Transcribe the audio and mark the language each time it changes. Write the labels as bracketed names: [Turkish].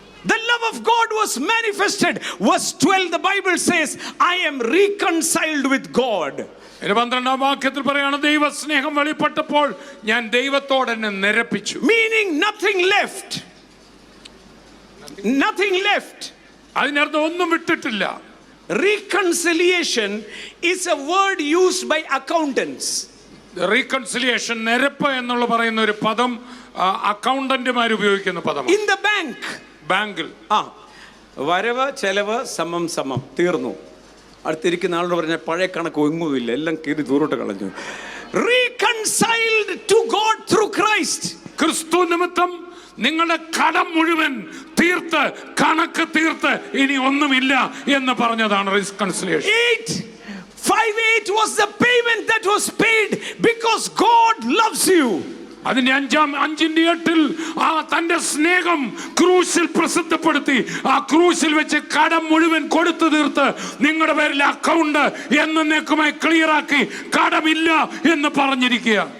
[English] The love of God was manifested. Verse 12, the Bible says, I am reconciled with God. [Malayalam] 12-ാം വാക്യത്തിൽ പറയാണ്, ദൈവസ്നേഹം വെളിപ്പെട്ടപ്പോൾ ഞാൻ ദൈവത്തോട് എന്നെ നിരപ്പിച്ചു. [English] Meaning nothing left. Nothing left. [Malayalam] അതിനർത്ഥം ഒന്നും വിട്ടിട്ടില്ല. [English] Reconciliation is a word used by accountants. [Malayalam] Reconciliation, നിരപ്പ് എന്നുള്ള പറയുന്ന ഒരു പദം അക്കൗണ്ടന്റുമാർ ഉപയോഗിക്കുന്ന പദമാണ്. [English] In the bank, [Malayalam] ബാങ്കിൽ വരവ് ചെലവ് സമം തീർന്നു. അടുത്തിരിക്കുന്ന ആളോട് പറഞ്ഞ പഴയ കണക്ക് ഒന്നുമില്ല, എല്ലാം കീറി ദൂരോട്ട് കളഞ്ഞു. [English] Reconciled to God through Christ. [Malayalam] ക്രിസ്തു നിമിത്തം നിങ്ങളുടെ കടം മുഴുവൻ തീർത്ത്, കണക്ക് തീർത്ത്, ഇനി ഒന്നുമില്ല എന്ന് പറഞ്ഞതാണ് reconciliation. [English] 8:5-8 was the payment that was paid because God loves you. [Malayalam] അതിന്റെ 5:8 ആ തന്റെ സ്നേഹം ക്രൂശിൽ പ്രസിദ്ധപ്പെടുത്തി. ആ ക്രൂശിൽ വെച്ച് കടം മുഴുവൻ കൊടുത്തു തീർത്ത് നിങ്ങളുടെ പേരിൽ അക്കൗണ്ട് എന്നേക്കുമായി ക്ലിയർ ആക്കി കടമില്ല എന്ന് പറഞ്ഞിരിക്കുക.